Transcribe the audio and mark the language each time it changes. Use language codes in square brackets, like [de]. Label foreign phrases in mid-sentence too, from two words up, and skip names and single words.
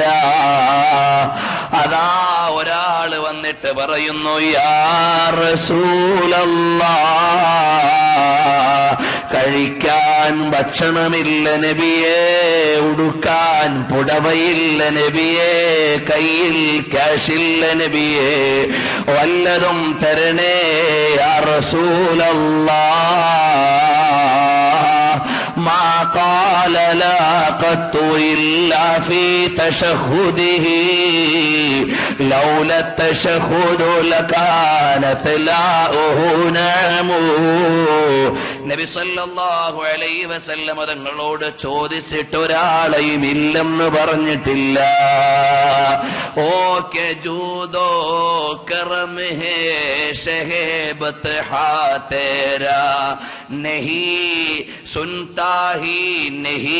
[ml] അതാ ഒരാള് വന്നിട്ട് പറയുന്നു, [ar] يا رسول الله, [ml] കഴിക്കാൻ ഭക്ഷണമില്ല നബിയേ, ഉടുക്കാൻ പുടവയില്ല നബിയേ, കയ്യിൽ ക്യാഷില്ല നബിയേ, വല്ലതും തരണേ [ar] يا رسول الله. ما قال لا قط إلا في تشهده لولا التشهد لكانت لاؤه نعم. [ml] നബി [ar] صلى الله عليه وسلم [ml] തങ്ങളോട് ചോദിച്ചിട്ട് ഒരാളെയും ഇല്ലെന്ന് പറഞ്ഞിട്ടില്ല. [ur] او کہ جود و کرم ہے شہبت ہا تیرا نہیں سنتا ہی نہیں.